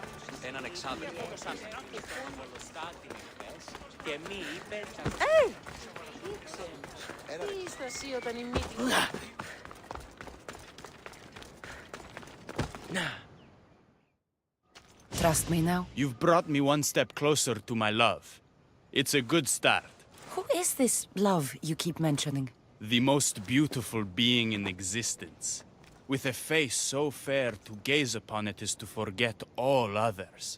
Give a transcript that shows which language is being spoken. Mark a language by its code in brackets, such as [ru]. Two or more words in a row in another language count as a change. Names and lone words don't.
[el] Έναν εξάδελφο. Και μη είπε... Τι είσαι εσύ όταν η μύτη... [en] Trust me now? You've brought me one step closer to my love. It's a good start. Who is this love you keep mentioning? The most beautiful being in existence. With a face so fair, to gaze upon it is to forget all others.